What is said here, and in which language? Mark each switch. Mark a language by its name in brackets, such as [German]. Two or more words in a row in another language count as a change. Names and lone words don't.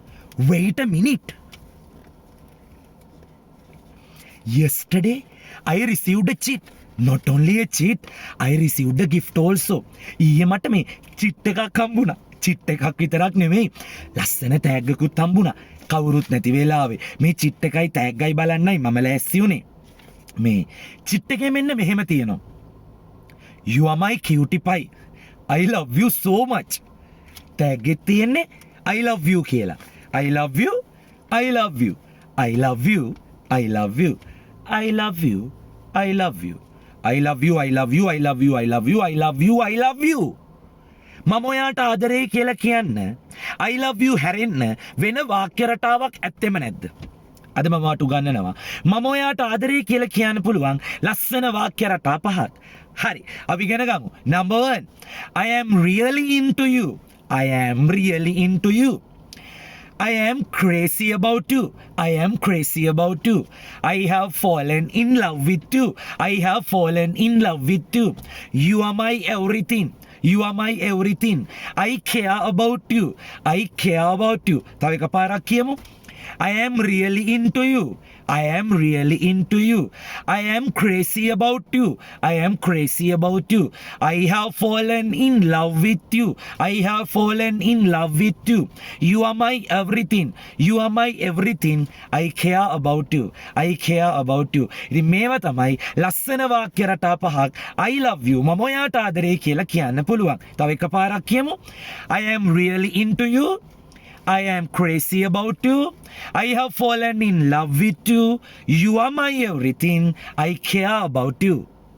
[English] Wait a minute. Yesterday, I received a cheat. Not only a cheat, I received a gift also. [Sinhala] ඊයේ මට මේ චිට් එකක් හම්බුණා. චිට් එකක් විතරක් නෙමෙයි. ලස්සන තෑග්ගකුත් හම්බුණා. කවුරුත් නැති වෙලාවේ මේ චිට් එකයි තෑග්ගයි බලන්නයි මම ලෑස්ති වුණේ. මේ චිට් එකේ මෙන්න මෙහෙම තියෙනවා. [English] You are my cutie pie. I love you so much. [Sinhala] තෑග්ගෙත් තියෙන්නේ [English] I love you [Sinhala] කියලා. [English] I love you. I love you. I love you. I love you. I love you. I love you. I love you. I love you. I love you. I love you. I love you. I love you. [Sinhala] මම ඔයාට ආදරේ කියලා කියන්න [English] I love you [Sinhala] හැරෙන්න වෙන වාක්‍ය රටාවක් ඇත්තෙම නැද්ද? අද මම ඔයාට උගන්වනවා. මම ඔයාට ආදරේ කියලා කියන්න පුළුවන් ලස්සන වාක්‍ය රටා පහක්. හරි. අපි ඉගෙන ගමු. [English] Number 1. I am really into you. I am really into you. I am crazy about you. I am crazy about you. I have fallen in love with you. I have fallen in love with you. You are my everything. You are my everything. I care about you. I care about you. [Sinhala] තව එකපාරක් කියමු. [English] I am really into you. I am really into you. I am crazy about you. I am crazy about you. I have fallen in love with you. I have fallen in love with you. You are my everything. You are my everything. I care about you. I care about you. [Sinhala] ඉතින් මේවා තමයි ලස්සන වාක්‍ය රටා පහක් [English] I love you [Sinhala] මම ඔයාට ආදරේ කියලා කියන්න පුළුවන්. තව එකපාරක් කියමු. [English] I am really into you. I am crazy about you. I have fallen in love with you. You are my everything. I care about you.